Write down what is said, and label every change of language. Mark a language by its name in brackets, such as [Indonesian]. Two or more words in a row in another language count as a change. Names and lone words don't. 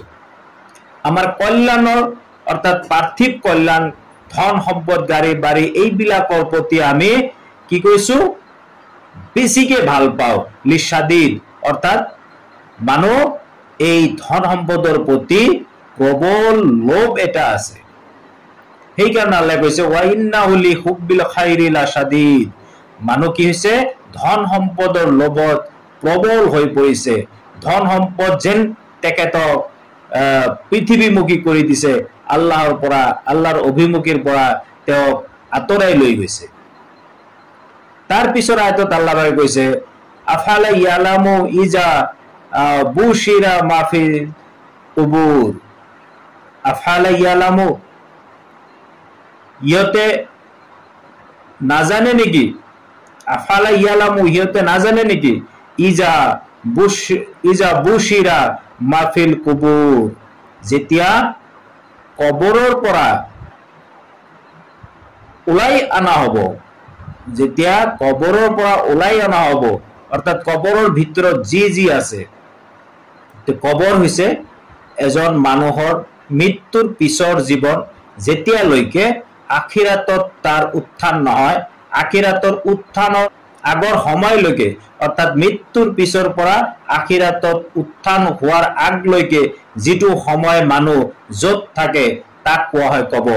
[Assamese] আমাৰ কল্যাণৰ অৰ্থাৎ পাৰ্থিৱ কল্যাণ, ধন সম্পদ, গাড়ী বাৰী, এইবিলাকৰ প্ৰতি আমি কি কৰিছো, বেছিকে ভাল পাওঁ। লিশাদীদ, অৰ্থাৎ মানুহ এই ধন সম্পদৰ প্ৰতি প্ৰবল লোভ এটা আছে। [Arabic] সেইকাৰণে আল্লাহ কৈছে وإنه ل حب الخير لشديد, [Assamese] মানুহ কি হৈছে ধন সম্পদৰ লোভত প্ৰবল হৈ পৰিছে। ধন সম্পদ যেন তেখেতক পৃথিৱীমুখী কৰি দিছে, আল্লাহৰ পৰা, আল্লাহৰ অভিমুখীৰ পৰা তেওঁক আঁতৰাই লৈ গৈছে। তাৰ পিছৰ আয়াতত আল্লাহ কৈছে [Arabic] أفلا يعلم إذا بعثر ما في قبور، أفلا يعلم, [Assamese] ইহঁতে নাজানে নেকি, [Arabic] أفلا يعلم, [Assamese] ইহঁতে নাজানে নেকি, ইজা [Arabic] بعثر ما في القبور, [Assamese] যেতিয়া কবৰৰ পৰা ওলাই অনা হ'ব, যেতিয়া কবৰৰ পৰা ওলাই অনা হ'ব, অৰ্থাৎ কবৰৰ ভিতৰত যি যি আছে, কবৰ হৈছে এজন মানুহৰ মৃত্যুৰ পিছৰ জীৱন, যেতিয়ালৈকে আখিৰাতত তাৰ উত্থান নহয়, আখিৰাতৰ উত্থানৰ আগৰ সময়লৈকে, অৰ্থাৎ মৃত্যুৰ পিছৰ পৰা আখিৰাতত উত্থান হোৱাৰ আগলৈকে যিটো সময় মানুহ য'ত থাকে তাক কোৱা হয় কবৰ।